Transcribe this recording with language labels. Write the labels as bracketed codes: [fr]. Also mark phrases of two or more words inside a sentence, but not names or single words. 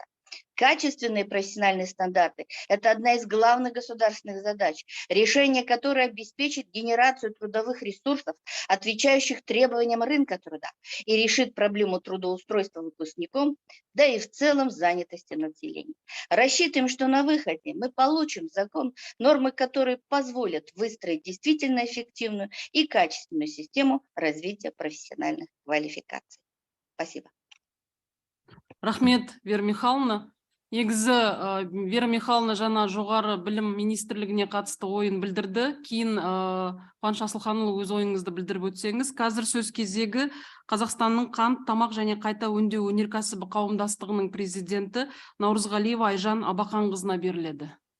[ru] Качественные профессиональные стандарты – это одна из главных государственных задач, решение которой обеспечит генерацию трудовых ресурсов, отвечающих требованиям рынка труда, и решит проблему трудоустройства выпускников, да и в целом занятости населения. Рассчитываем, что на выходе мы получим закон, нормы которые позволят выстроить действительно эффективную и качественную систему развития профессиональных квалификаций. Спасибо. [kk] Рахмет, Вера Михайловна. Негізі Вера Михайловна жана жоғары білім министрлігіне қатысты ойын білдірді. Кейін Қуаныш Асылханұлы өз ойыңызды білдіріп өтсеңіз. Қазір сөз кезегі Қазақстанның қант, тамақ және қайта өңдеу өнеркәсібі қауымдастығының президенті Наурызғалиева Айжан Абақанқызына беріледі.